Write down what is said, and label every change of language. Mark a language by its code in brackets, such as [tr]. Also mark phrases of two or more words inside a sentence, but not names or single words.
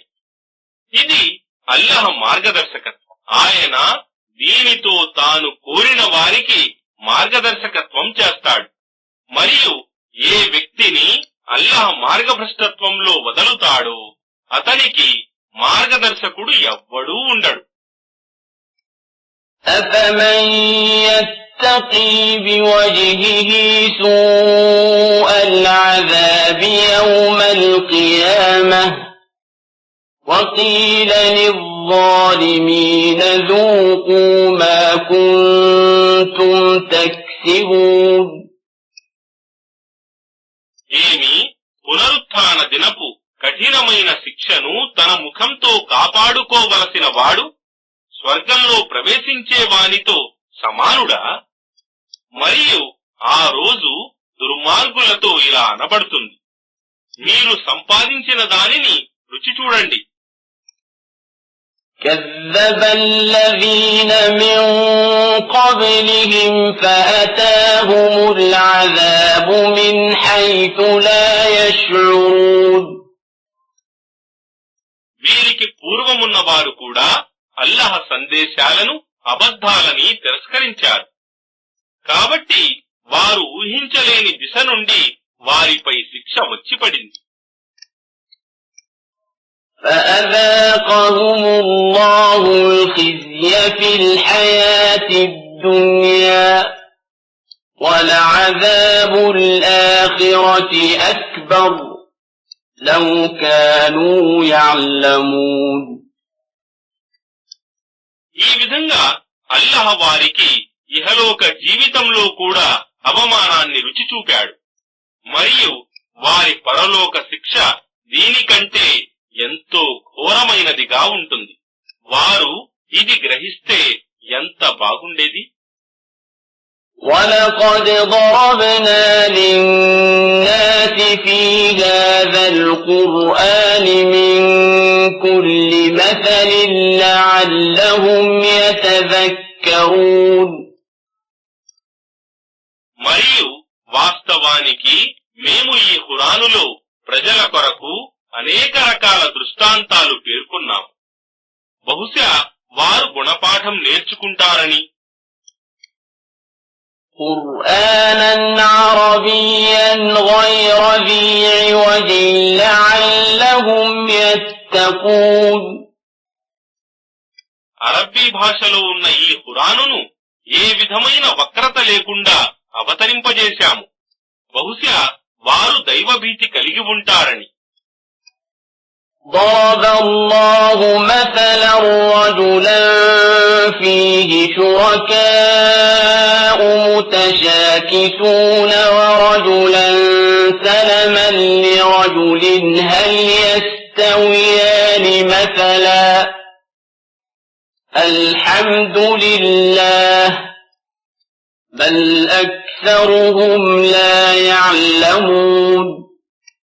[te] ఇది అల్లాహ్ మార్గదర్శకత్వం. ఆయన దీనితో తాను కోరిన వారికి మార్గదర్శకత్వం చేస్తాడు. మరియు ఏ వ్యక్తిని అల్లాహ్ మార్గభ్రష్టత్వంలో వదలుతాడో అతనికి మార్గదర్శకుడు ఎవ్వడూ ఉండడు. [ar] أفمن يتقي بوجهه سوء العذاب يوم القيامة وقيل للظالمين ذوقوا ما كنتم تكسبون. [te] ఏమి పునరుత్థాన దినపు కఠినమైన శిక్షను తన ముఖంతో కాపాడుకోవలసిన వాడు స్వర్గంలో ప్రవేశించే వానితో సమానుడా? మరియు ఆ రోజు దుర్మార్గులతో ఇలా అనబడుతుంది, మీరు సంపాదించిన దానిని రుచి చూడండి. [ar] كذب الذين من قبلهم فأتاهم العذاب من حيث لا يشعرون. [te] వీరికి పూర్వమున్న వారు కూడా అల్లాహ్ సందేశాలను అబద్ధాలని తిరస్కరించారు. కాబట్టి వారు ఊహించలేని దిశ నుండి వారిపై శిక్ష వచ్చిపడింది. [ar] فأذاقهم الله الخزي في الحياة الدنيا ولعذاب الآخرة أكبر لو كانوا يعلمون. [te] ఈ విధంగా అల్లాహ్ వారికి ఇహలోక జీవితంలో కూడా అవమానాన్ని రుచి చూపాడు. మరియు వారి పరలోక శిక్ష దీనికంటే ఎంతో ఘోరమైనదిగా ఉంటుంది. వారు ఇది గ్రహిస్తే ఎంత బాగుండేది. [ar] وَلَقَدْ ضَرَبْنَا لِلنَّاسِ فِي هَذَا الْقُرْآنِ مِنْ كُلِّ مَثَلٍ لَعَلَّهُمْ يَتَذَكَّرُونَ. [te] మరియు వాస్తవానికి మేము ఈ ఖురానులో ప్రజల కొరకు అనేక రకాల దృష్టాంతాలు పేర్కొన్నాము. బహుశా వారు గుణపాఠం నేర్చుకుంటారని. [ar] قُرْآنًا عَرَبِيًّا غَيْرَ ذِي عِوَجٍ لَعَلَّهُمْ يَتَّقُونَ. [te] అరబ్బీ భాషలో ఉన్న ఈ ఖురానును ఏ విధమైన వక్రత లేకుండా అవతరింపజేశాము. బహుశా వారు దైవభీతి కలిగి ఉంటారని. [ar] ضرب الله مثلا رجلا فيه شركاء متشاكسون ورجلا سلما لرجل هل يستويان مثلا الحمد لله بل أكثرهم لا يعلمون.